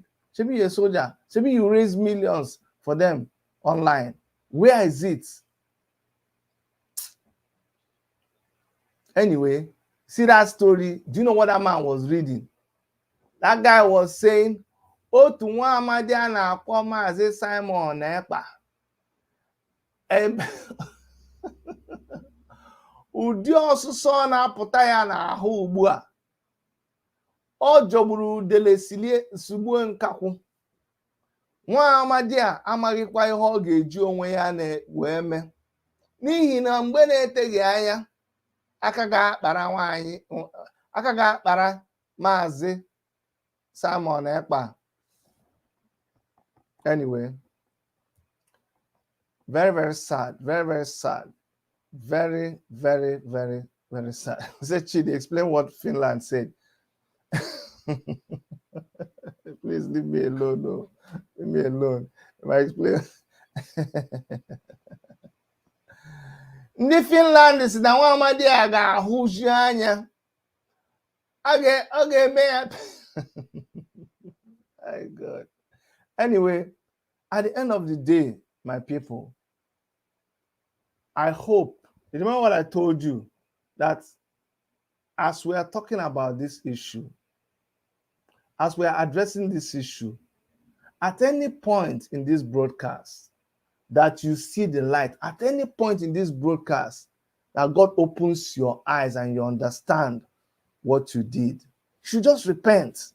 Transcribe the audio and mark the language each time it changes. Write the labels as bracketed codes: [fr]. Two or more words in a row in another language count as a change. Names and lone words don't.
[en] Maybe you're a soldier. Maybe you raise millions for them online. Where is it? Anyway, see that story? Do you know what that man was reading? That guy was saying, "Oh, to one Madiana, Ekpa, Simon Ekpa." [ig] Ụdị ọsụsọ na-apụta ya n'ahụ ugbu a. Ọ jọgburu udele sugbuo nkakwụ. Nwa amadi a amaghịkwa ihe ọ ga-eji onwe ya wee mee. N'ihi na mgbe na-eteghị anya, aka ga-akpara Maazị Simon Ekpa. [en] Anyway, very, very sad. Very, very sad. Very, very, very, very sad. Say, Chidi, explain what Finland said. Please leave me alone. No. Leave me alone. If I explain. [ig] Ndị Finland si na nwa amadi a ga-ahụju anya. Ọ ga-eme ya. [en] My God. Anyway, at the end of the day, my people, I hope, you remember what I told you, that as we are talking about this issue, as we are addressing this issue, at any point in this broadcast that you see the light, at any point in this broadcast that God opens your eyes and you understand what you did, you should just repent.